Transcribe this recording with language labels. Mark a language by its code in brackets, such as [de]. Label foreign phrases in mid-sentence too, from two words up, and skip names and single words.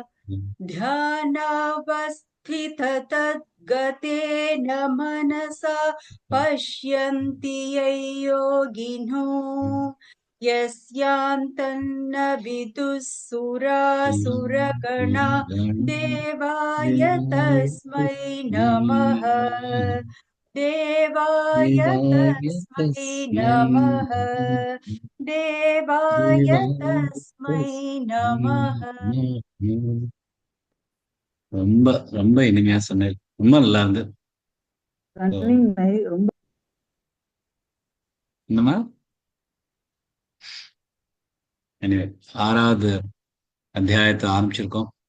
[sa] ध्यानावस्थिततद्गतेन मनसा पश्यन्ति यं योगिनो यस्यान्तन्न विदुः सुरासुरगणा देवाय तस्मै नमः देवाय तस्मै नमः देवाय तस्मै नमः. [ta] ரொம்ப ரொம்ப இனிமையா சொன்னேன். ரொம்ப நல்லா இருந்தது. என்னமா எனிவே 6வது அத்தியாயத்தை ஆரம்பிச்சிருக்கோம்.